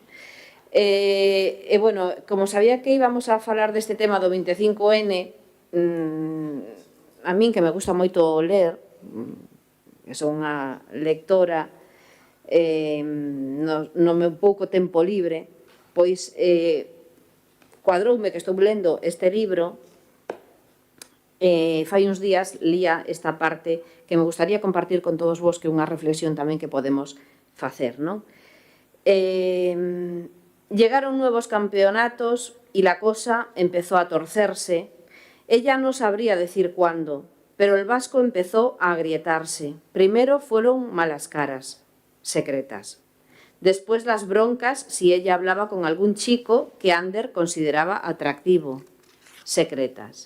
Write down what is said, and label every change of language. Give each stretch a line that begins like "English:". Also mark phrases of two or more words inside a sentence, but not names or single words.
Galician: E, bueno, como sabía que íbamos a falar deste tema do 25N, a min que me gusta moito ler, que son unha lectora no meu pouco tempo libre, pois cuadroume que estou lendo este libro. Fai uns días lía esta parte que me gustaría compartir con todos vos, que é unha reflexión tamén que podemos facer, non?
Spanish: Llegaron nuevos campeonatos y la cosa empezó a torcerse. Ella no sabría decir cuándo, pero el vasco empezó a agrietarse. Primero fueron malas caras, secretas. Después las broncas si ella hablaba con algún chico que Ander consideraba atractivo, secretas.